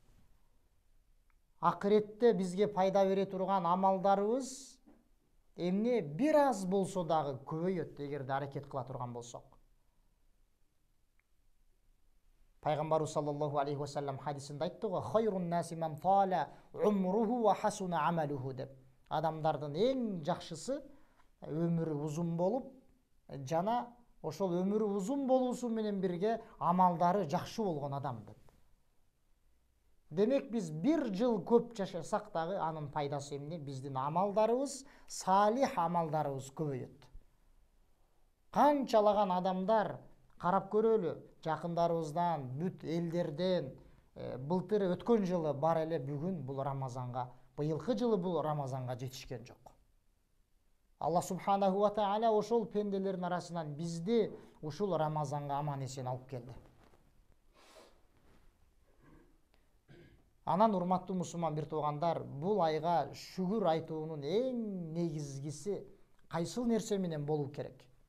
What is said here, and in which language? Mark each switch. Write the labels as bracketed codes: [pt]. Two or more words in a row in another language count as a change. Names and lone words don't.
[ky] Акыретте бизге пайда бере турган амалдарыбыз эмне бир аз болсо дагы көбөйөт, эгерде аракет кыла турган болсок. Пайгамбарыбыз [ar] صلى الله عليه وسلم [ky] хадисинде айтты го: [ar] «خير الناس من طال عمره وحسن عمله» [ky] деп. Адамдардын эң жакшысы өмүрү узун болуп, жана ошол өмүрү узун болуусу менен бирге амалдары жакшы болгон адам деп. Демек, биз бир жыл көп жашасак дагы анын пайдасы эмне? Биздин амалдарыбыз, салих амалдарыбыз көбөйөт. Канчалаган адамдар, карап көрөлү, жакындарыбыздан, бүт элдерден былтыр өткөн жылы бар эле бүгүн бул Рамазанга, быйылкы жылы бул Рамазанга жетишкен жок. Алла [ar] سبحانه وتعالى [ky] ошол пенделердин арасынан бизди ушул Рамазанга аман эсен алып келди. Анан урматтуу мусулман бир туугандар, бул айга шүгүр айтуунун эң негизгиси кайсыл нерсе менен болуу керек?